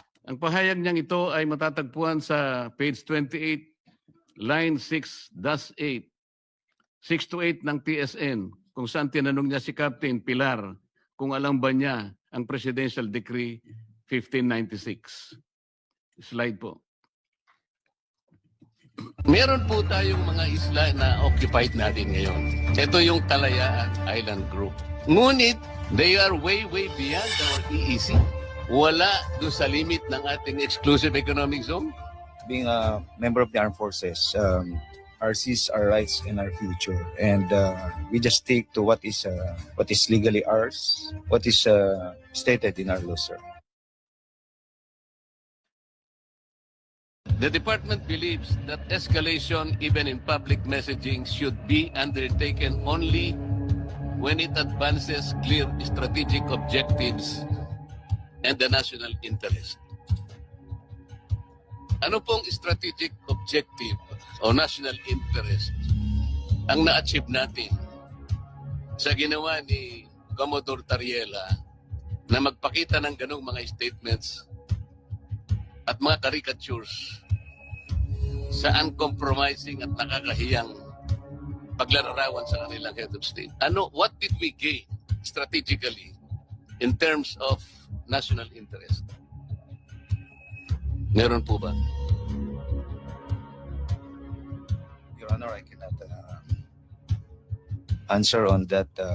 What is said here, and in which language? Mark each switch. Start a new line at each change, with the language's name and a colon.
Filipino: Ang pahayag niyang ito ay matatagpuan sa page 28, line 6-8, 6-8 ng TSN, kung saan tinanong niya si Captain Pilar kung alam ba niya ang Presidential Decree 1596. Slide po. Meron po tayong mga isla na occupied natin ngayon. Ito yung Kalayaan Island Group.
English: Ngunit, they are way beyond our EEZ.
Filipino: Wala doon sa limit ng ating exclusive economic zone.
English: Being a member of the armed forces, our seas, our rights, and our future. And we just stick to what is legally ours, what is stated in our law, sir. The department believes that escalation, even in public messaging, should be undertaken only when it advances clear strategic objectives and the national interest.
Filipino: Ano pong strategic objective o national interest ang na-achieve natin sa ginawa ni Commodore Tariela na magpakita ng ganong mga statements at mga caricatures sa uncompromising at nakakahiyang paglalarawan sa kanilang head of state?
English: What did we gain strategically in terms of national interest?
Filipino: Meron po ba?
English: Your Honor, I cannot answer on that.